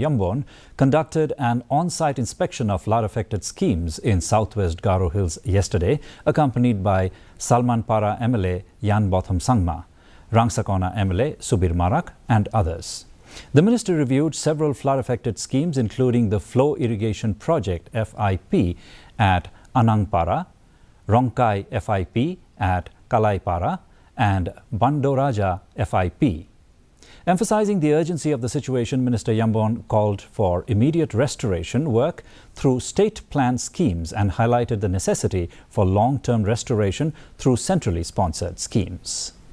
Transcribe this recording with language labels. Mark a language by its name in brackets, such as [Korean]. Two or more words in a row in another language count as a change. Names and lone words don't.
[English] Yambon, conducted an on-site inspection of flood-affected schemes in southwest Garo Hills yesterday, accompanied by Salmanpara MLA Yan Botham Sangma, Rangsakona MLA Subir Marak and others. The minister reviewed several flood-affected schemes, including the Flow Irrigation Project FIP at Anangpara, Rongkai FIP at Kalaipara and Bandoraja FIP. Emphasizing the urgency of the situation, Minister Yambon called for immediate restoration work through state plan schemes and highlighted the necessity for long-term restoration through centrally sponsored schemes.